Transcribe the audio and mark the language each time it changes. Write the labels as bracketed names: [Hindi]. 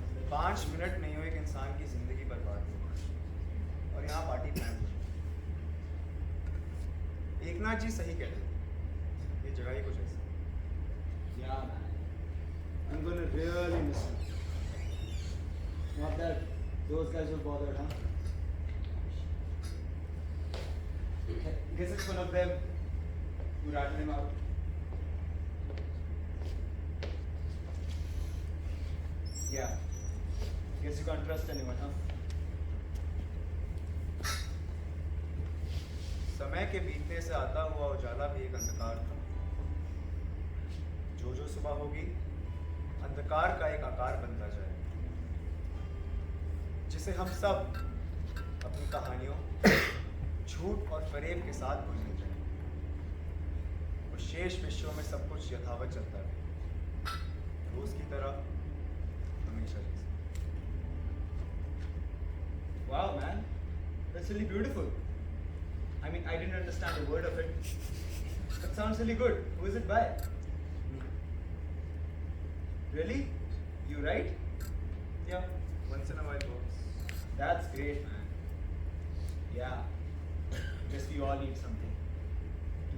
[Hindi] 5 minute नहीं हो एक इंसान की जिंदगी बर्बाद हो और यहाँ पार्टी प्लान हो। एकनाथ जी सही कहते हैं, ये जगह ही कुछ ऐसी। [English] Yeah man, I'm gonna really miss him. Not that those guys were bothered, huh? Guess it's one of them who ratted him out. Yeah. Guess you can't trust anyone, huh? [Hindi] समय के बीतने से आता हुआ उजाला भी एक अंधकार था। जो सुबह होगी अंधकार का एक आकार बनता जाए, जिसे हम सब अपनी कहानियों, झूठ और फरेब के साथ भूलने जाए और शेष विश्वों में सब कुछ यथावत चलता रहे, रोज की तरह, हमेशा जैसे। [English] Wow, man. That's really beautiful. I mean, I didn't understand a word of it. That sounds really good. Who is it by? Really? You write? Yeah, once in a while works. That's great, man. Yeah. Guess we all need something to